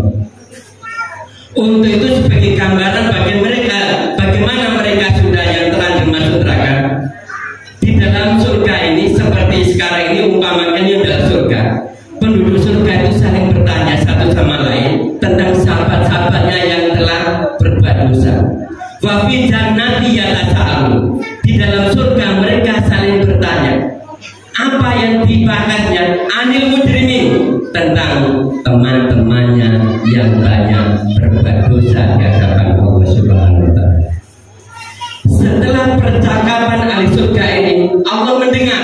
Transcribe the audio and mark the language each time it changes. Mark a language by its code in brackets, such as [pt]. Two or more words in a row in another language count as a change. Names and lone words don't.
[id] Untuk itu sebagai gambaran bagi mereka, bagaimana mereka sudah yang telah masuk neraka. Di dalam surga ini seperti sekarang ini umpamakannya dalam surga, penduduk surga itu saling bertanya satu sama lain tentang sahabat-sahabatnya yang telah berbuat dosa. [ar] وفي جنات يتساءلون. [id] Di dalam surga mereka saling bertanya. Apa yang dibahasnya? [ar] عن المجرمين, [id] tentang teman-temannya yang banyak berbuat dosa di hadapan Allah [ar] سبحانه وتعالى. [id] Setelah percakapan ahli surga ini, Allah mendengar.